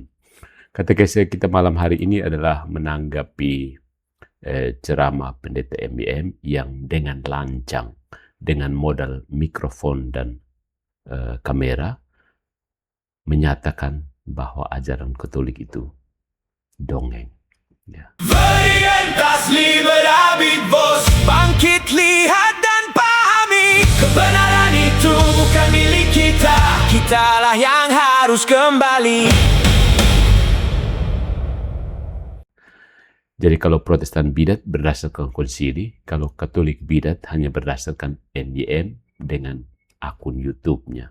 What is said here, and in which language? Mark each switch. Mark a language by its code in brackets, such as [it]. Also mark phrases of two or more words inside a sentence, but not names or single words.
[id] Katekese kita malam hari ini adalah menanggapi ceramah pendeta MYM yang dengan lancang, dengan modal mikrofon dan kamera, menyatakan bahwa ajaran Katolik itu dongeng. Ya. [la] Veritas liberabit vos, [id] bangkit, lihat dan pahami, kebenaran itu bukan milik kita, kitalah yang harus kembali. Jadi kalau Protestan bidat berdasarkan konsili, kalau Katolik bidat hanya berdasarkan MYM dengan akun YouTube-nya.